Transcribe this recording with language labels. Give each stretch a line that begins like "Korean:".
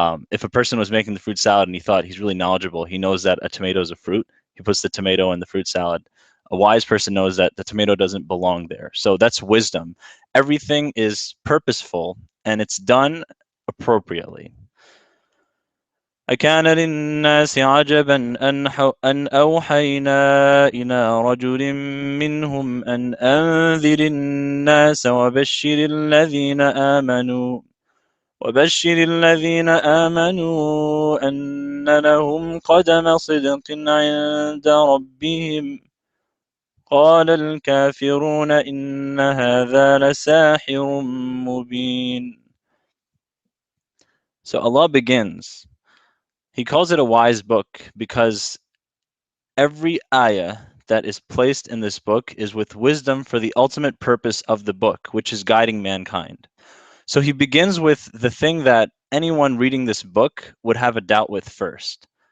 English: If a person was making the fruit salad and he thought he's really knowledgeable, he knows that a tomato is a fruit, he puts the tomato in the fruit salad. A wise person knows that the tomato doesn't belong there. So that's wisdom. Everything is purposeful and it's done appropriately.
Arabic: أكان للناس عجبا أن أوحينا إلى رجل منهم أن أنذر الناس وبشر الذين آمنوا أن لهم قدم صدق عند ربهم قال الكافرون إن هذا لساحر مبين.
English: So Allah begins. He calls it a wise book because every ayah that is placed in this book is with wisdom for the ultimate purpose of the book, which is guiding mankind. So he begins with the thing that anyone reading this book would have a doubt with first.